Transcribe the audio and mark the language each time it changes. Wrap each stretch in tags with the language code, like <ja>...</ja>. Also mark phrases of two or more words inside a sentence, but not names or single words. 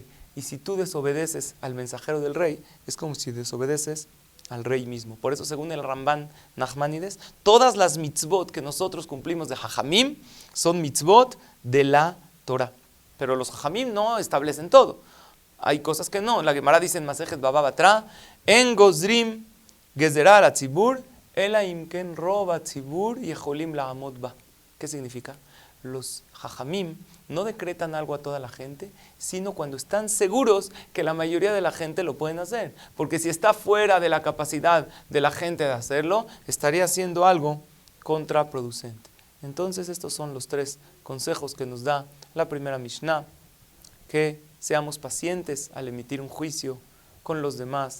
<es>Y si tú desobedeces al mensajero del rey, es como si desobedeces al rey mismo. Por eso, según el Ramban Nachmanides, todas las mitzvot que nosotros cumplimos de Jajamim son mitzvot de la Torah. Pero los Jajamim no establecen todo. Hay cosas que no. La Gemara dice en Masejet Baba Batra,</es> <he>אין גוזרים גזירה על ציבור, אלא אם כן רוב ציבור יכולים לעמוד בה.</he> <es>¿Qué significa? Los jajamim no decretan algo a toda la gente, sino cuando están seguros que la mayoría de la gente lo pueden hacer. Porque si está fuera de la capacidad de la gente de hacerlo, estaría haciendo algo contraproducente. Entonces estos son los 3 consejos que nos da la primera Mishnah, que seamos pacientes al emitir un juicio con los demás.</es>